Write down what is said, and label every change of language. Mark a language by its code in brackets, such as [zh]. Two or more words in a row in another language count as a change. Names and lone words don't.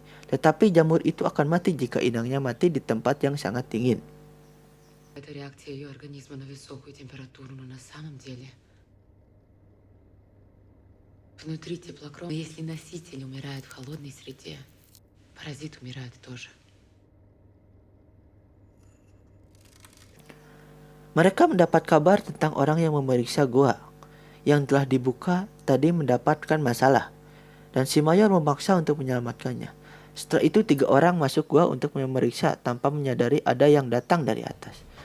[id] Tetapi jamur itu akan mati jika inangnya mati di tempat yang sangat dingin. [ru] Это реакция ее организма на высокую температуру, но на самом деле внутри теплокровно. Если носитель умирает в холодной среде, паразит умирает тоже. [id] Mereka mendapat kabar tentang orang yang memeriksa gua yang telah dibuka tadi mendapatkan masalah. Dan si Mayor memaksa untuk menyelamatkannya. Setelah itu 3 orang masuk gua untuk memeriksa tanpa menyadari ada yang datang dari atas.